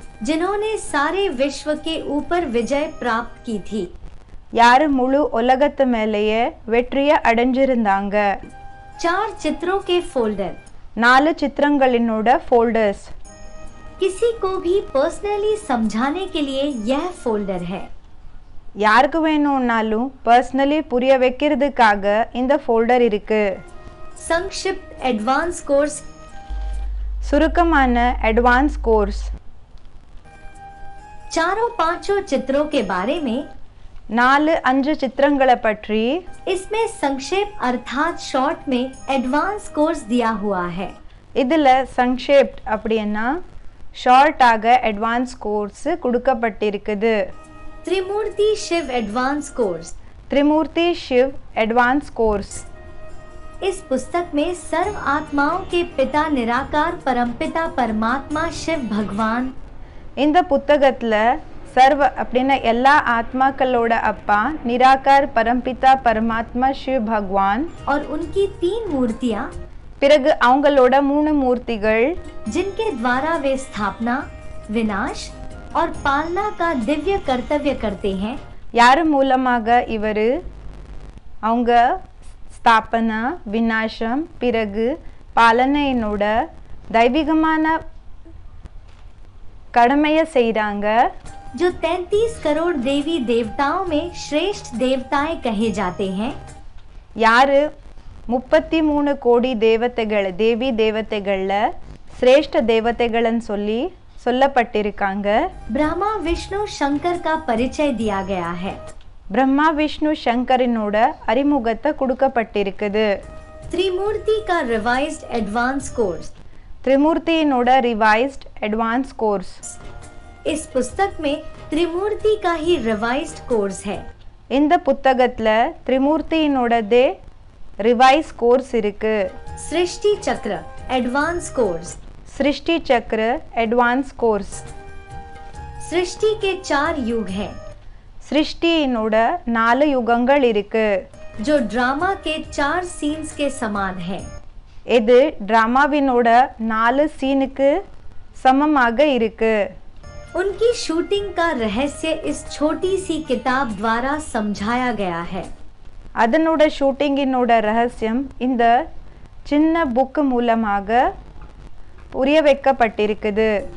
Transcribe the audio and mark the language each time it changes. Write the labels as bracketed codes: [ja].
[hi] जिन्होंने सारे विश्व के ऊपर विजय प्राप्त की थी। [ta] யாரு முழு உலகத்து மேலேயே வெற்றியை அடைஞ்சிருந்தாங்க. [hi] 4 चित्रों के फोल्डर, [ta] 4 சித்திரங்களினோட ஃபோல்டர்ஸ். [hi] किसी को भी पर्सनली समझाने के लिए यह फोल्डर है। [ta] யாருக்கு வேணும்னாலும் பர்சனலி புரிய வைக்கிறதுக்காக இந்த ஃபோல்டர் இருக்கு. [hi] संक्षिप्त एडवांस कोर्स, [ta] சுருக்கமான அட்வான்ஸ் கோர்ஸ். [hi] चारों पांचों चित्रों के बारे में [ta] 4-5 சித்திரங்களை பற்றி [hi] इसमें संक्षेप अर्थात शॉर्ट में एडवांस कोर्स दिया हुआ है। [ta] இதில் சங்ஷேப்ட் அப்படின்னா ஷார்ட்டாக அட்வான்ஸ் கோர்ஸ் கொடுக்கப்பட்டிருக்குது. [hi] त्रिमूर्ति शिव एडवांस कोर्स, त्रिमूर्ति शिव एडवांस कोर्स. इस पुस्तक में सर्व आत्माओं के पिता निराकार परमपिता परमात्मा शिव भगवान, [ta] இந்த புத்தகத்தில் சர்வ அப்படின்னா எல்லா ஆத்மாக்களோட அப்பா நிராகார் பரம்பிதா பரமாத்மா சிவ் பகவான் [hi] और उनकी 3 मूर्तियाँ, [ta] பிறகு அவங்களோட 3 மூர்த்திகள், [hi] जिनके द्वारा वे स्थापना, विनाश और पालना का दिव्य कर्तव्य करते हैं। [ta] யார் மூலமாக இவர் அவங்க ஸ்தாபனா, விநாசம், பிறகு பாலனையினோட தெய்வீகமான கடமையை செய்கிறாங்க. [hi] जो 33 करोड़ देवी देवताओं में श्रेष्ठ देवताएं कहे जाते हैं। [ta] யார் 33 கோடி தேவதைகள் தேவி தேவதைகளில் சிரேஷ்ட தேவதைகள்னு சொல்லப்பட்டிருக்காங்க. [hi] ब्रह्मा विष्णु शंकर का परिचय दिया गया है। [ta] பிரம்மா விஷ்ணு சங்கரினோட அறிமுகத்தை கொடுக்கப்பட்டிருக்குது. [hi] त्रिमूर्ति का revised advance course, [ta] त्रिमूर्तिயினோட revised advance course. [hi] इस पुस्तक में त्रिमूर्ति का ही रिवाइज्ड कोर्स है। [ta] இந்த புத்தகத்தில் त्रिमूर्तिயினோடதே ரிவைஸ் கோர்ஸ் இருக்கு. [hi] सृष्टि चक्र एडवांस कोर्स, सृष्टि चक्र एडवांस कोर्स. सृष्टि के 4 युग हैं, [ta] सृष्टिயினோட 4 யுகங்கள் இருக்கு, [hi] जो ड्रामा के 4 सीन्स के समान है। [ta] இது டிராமாவினோட 4 சீனுக்கு சமமாக இருக்கு. [hi] उनकी शूटिंग का रहस्य इस छोटी सी किताब द्वारा समझाया गया है। [ta] அதனோட ஷூட்டிங்கினோட ரகசியம் இந்த சின்ன புக் மூலமாக புரிய வைக்கப்பட்டிருக்குது.